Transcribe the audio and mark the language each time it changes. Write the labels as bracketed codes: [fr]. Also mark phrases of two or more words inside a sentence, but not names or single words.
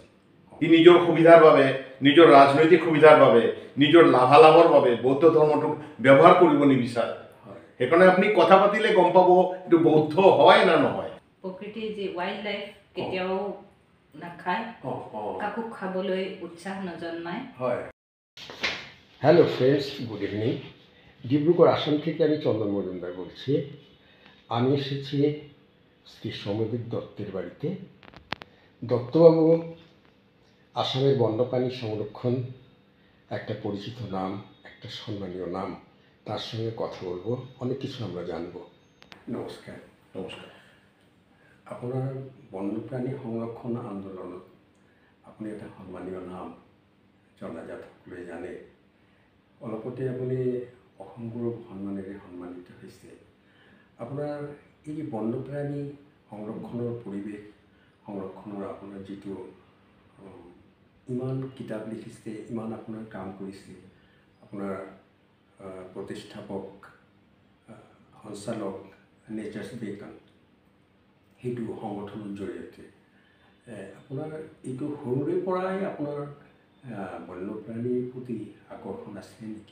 [as] ই নিজৰ সুবিধাৰ বাবে, নিজৰ ৰাজনৈতিক সুবিধাৰ বাবে, নিজৰ লাভালাভৰ বাবে বৌদ্ধ ধৰ্মটোক ব্যৱহাৰ কৰিব নিবিচাৰে। সেইকাৰণে আপুনি কথা পাতিলে গম পাব এইটো বৌদ্ধ হয় না নহয়। প্ৰকৃতিৰ যি [en] wild life [as] কেতিয়াও নাখায়, কাকো খাবলৈ উৎসাহ নজন্মায়। [en] হয়। Hello friends, good evening. [bn] ডিব্রুগড় আসাম থেকে আমি চন্দন মজুমদার বলছি। আমি এসেছি শ্রী সমীর দত্তের বাড়িতে। দত্তবাবু আসামের বন্যপ্রাণী সংরক্ষণ একটা পরিচিত নাম, একটা সম্মানীয় নাম। তার সঙ্গে কথা বলবো, অনেক কিছু আমরা জানবো। নমস্কার। [as] নমস্কাৰ। আপোনাৰ বন্যপ্ৰাণী সংৰক্ষণ আন্দোলনত আপুনি এটা সন্মানীয় নাম, জনাজাত সকলোৱে জানে। অলপতে আপুনি অসম গৌৰৱ সন্মানেৰে সন্মানিত হৈছে। আপোনাৰ এই বন্যপ্ৰাণী সংৰক্ষণৰ পৰিৱেশ সংৰক্ষণৰ আপোনাৰ যিটো ইমান কিতাপ লিখিছে, ইমান আপোনাৰ কাম কৰিছে, আপোনাৰ প্ৰতিষ্ঠাপক সঞ্চালক নেচাৰ্ছ বেকন সেইটো সংগঠনৰ জৰিয়তে আপোনাৰ এইটো সৰুৰে পৰাই আপোনাৰ বন্যপ্ৰাণীৰ প্ৰতি আকৰ্ষণ আছিলে নেকি?